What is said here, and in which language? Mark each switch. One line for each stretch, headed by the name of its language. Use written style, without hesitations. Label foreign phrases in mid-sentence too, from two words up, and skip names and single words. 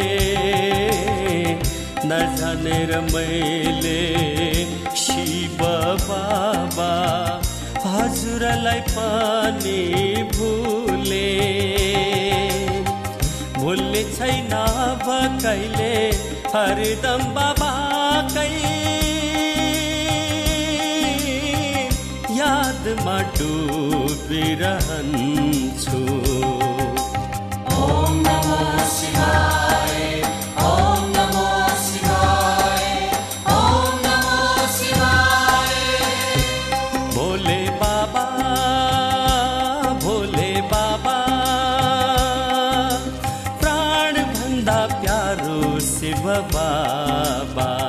Nepali: न जाने र मैले शिव बाबा हजुरलाई पनि भुले। भुल्ने छैन अब कहिले हरदम बाबाकै यादमा डुबिरहन्छु।
Sanskrit: ओम नमो शिवाय, ओम नमो शिवाय, ओम नमो शिवाय।
Nepali: भोले बाबा, भोले बाबा, प्राण भन्दा प्यारो शिव बाबा।